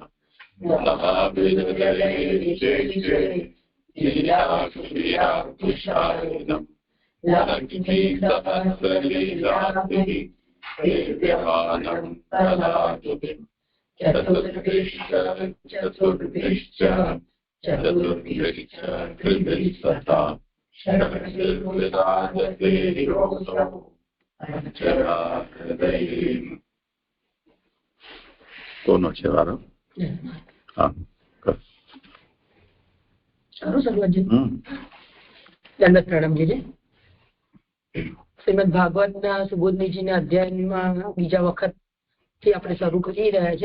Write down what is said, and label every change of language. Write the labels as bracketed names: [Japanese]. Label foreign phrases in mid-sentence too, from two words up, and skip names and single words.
[Sanskrit] नमाभिर्हृदये विशेषे लीलाक्षीराक्षिशायिनं लक्ष्मीसहस्रलीलाभिः सेव्यमानं तदातुभिः चतुर्भिश्च कृतिस्तथा षड्विराजते योऽसौ पंचराहृदयीम्। [Gujarati] કોનો છે વારો? હા, સારું સર્વજી. દંડવત પ્રણામજી. શ્રીમદ ભાગવતના સુબોધનીજીના અધ્યાયમાં બીજા વખત થી આપણે શરૂ કરી રહ્યા છે.